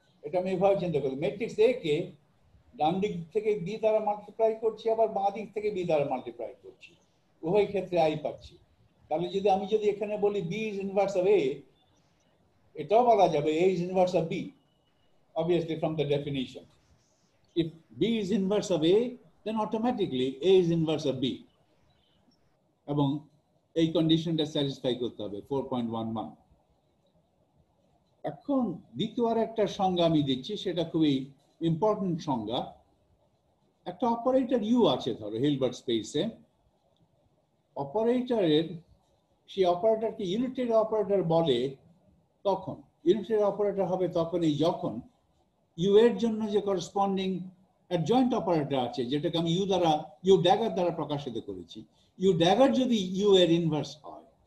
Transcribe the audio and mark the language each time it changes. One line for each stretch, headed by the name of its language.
Bangla: এটা আমি এভাবে চিন্তা করি, ম্যাট্রিক্স এ কে ডান দিক থেকে বি দ্বারা মাল্টিপ্লাই করছি, আবার বাঁ দিক থেকে বি দ্বারা মাল্টিপ্লাই করছি, উভয় ক্ষেত্রে আই পাচ্ছি। তাহলে আমি যদি এখানে বলি
English: B is inverse of A,
Bangla: এটাও বলা যাবে
English: A is inverse of B, obviously from the definition. If b is inverse of a, then automatically a is inverse of b,
Bangla: এবং এই কন্ডিশনটা স্যাটিসফাই করতে হবে
English: 4.11।
Bangla: এখন দ্বিতীয় আর একটা সংজ্ঞা আমি দিচ্ছি, সেটা খুবই ইম্পর্টেন্ট সংজ্ঞা। একটা অপারেটর ইউ আছে ধরো হিলবার্ট স্পেসে, অপারেটরের, সেই অপারেটরকে ইউনিটারি অপারেটর বলে তখন, ইউনিটারি অপারেটর হবে তখনই যখন ইউ এর জন্য যে করসপন্ডিং অ্যাডজয়েন্ট অপারেটর আছে, যেটাকে আমি ইউ ড্যাগার দ্বারা প্রকাশিত করেছি, ইউ ড্যাগার যদি ইউ এর ইনভার্স হয়,